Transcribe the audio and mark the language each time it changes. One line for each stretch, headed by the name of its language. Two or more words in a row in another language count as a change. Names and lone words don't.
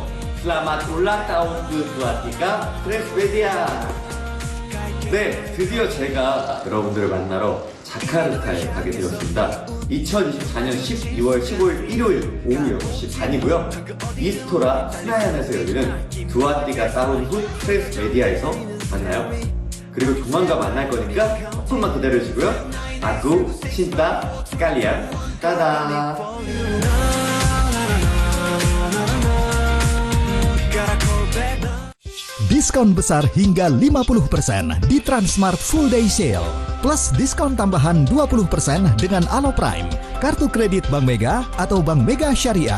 Indonesian: Selamat ulang tahun ke-23
Korean: 트랜스메디아. 네, 드디어 제가 여러분들을 만나러 자카르타에 가게 되었습니다. 2024년 12월 15일 일요일 오후 6시 반이고요. 이스토라 스나얀에서 열리는
Indonesian: dua tiga tahun
Korean: 후 트랜스메디아에서 만나요. 그리고 조만간 만날 거니까 조금만 기다려주시고요.
Indonesian: Aku, cinta, kalian, dadah. Diskon besar hingga 50% di Transmart Full Day Sale. Plus diskon tambahan 20% dengan Alo Prime, kartu kredit Bank Mega atau Bank Mega Syariah.